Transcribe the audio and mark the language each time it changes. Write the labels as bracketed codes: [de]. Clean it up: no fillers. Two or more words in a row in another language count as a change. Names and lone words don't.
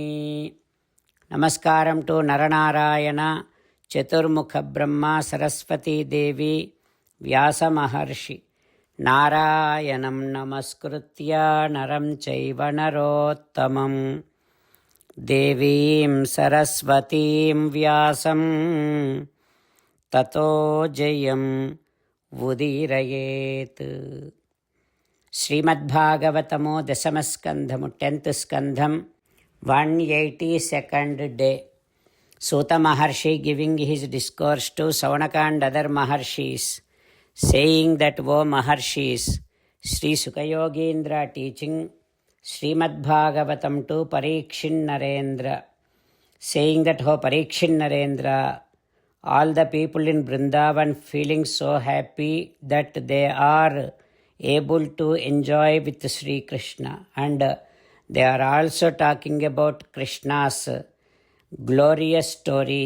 [en] Namaskaram to Nara Narayana, Chaturmukha Brahma, Saraswati Devi, Vyasa Maharshi. [sa] नारायणं नमस्कृत्य नरं चैव नरोत्तमं देवीं सरस्वतीं व्यासं ततो जयम् ఉదీరయేత్. [te] శ్రీమద్భాగవతము దశమస్కంధము 10th స్కంధం 182nd డే. [en] Suta Maharshi giving his discourse to Saunaka and other Maharshis, saying that, O Maharshis, Sri Sukayogindra teaching Srimad Bhagavatam to Parikshin Narendra, saying that, O Parikshin Narendra, all the people in Vrindavan feeling so happy that they are able to enjoy with Sri Krishna, and they are also talking about Krishna's glorious stories.